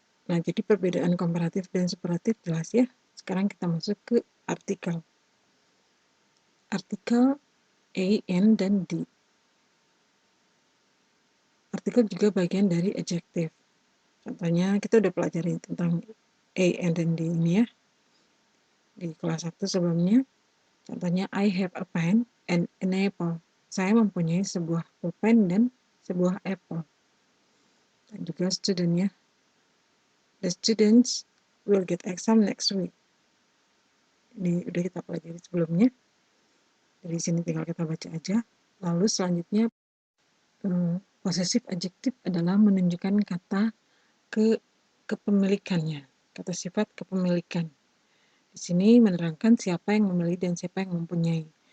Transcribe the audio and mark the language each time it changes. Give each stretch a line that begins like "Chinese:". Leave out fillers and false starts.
Indonesian: Nah, jadi perbedaan komparatif dan superlatif jelas ya. Sekarang kita masuk ke artikel. Artikel A, N, dan D. Artikel juga bagian dari adjektif. Contohnya kita udah pelajari tentang A, N, dan D ini ya. Di kelas 1 sebelumnya. Contohnya
English: I have a pen and an apple.
Indonesian: Saya mempunyai sebuah pulpen dan sebuah apple. Dan juga student ya.
English: The students will get exam next week.
Indonesian: Ini udah kita pelajari sebelumnya. Dari sini tinggal kita baca aja. Lalu selanjutnya possessive adjective adalah menunjukkan kata kepemilikannya. kata sifat kepemilikan. Di sini menerangkan siapa yang memiliki dan siapa yang mempunyai.